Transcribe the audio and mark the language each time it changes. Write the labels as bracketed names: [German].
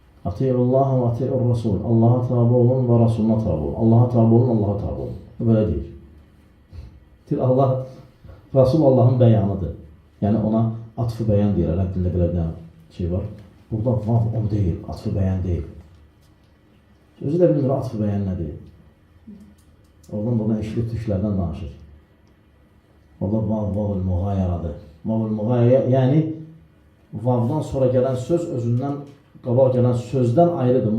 [Arabic] Ati'ullah və ati'ur Rasul. [Azerbaijani] Allaha tabi olun və Rasuluna tabi olun. Allaha tabi olun, Allaha tabi olun. Böyle deyir. Allah, Rasul Allah'ın bəyanıdır. Yəni ona atfı bəyan deyir. Ərəb dilində belə bir şey var. Burada vav o deyil, atfı bəyan deyil. Özü də bilmir atfı bəyan nədir. Oradan eşli tüşlərdən danışır. Orada vavul müğayəradır. Vavul müğayərə, yəni vavdan sonra gələn söz özündən qabaq gələn sözdən ayrıdır.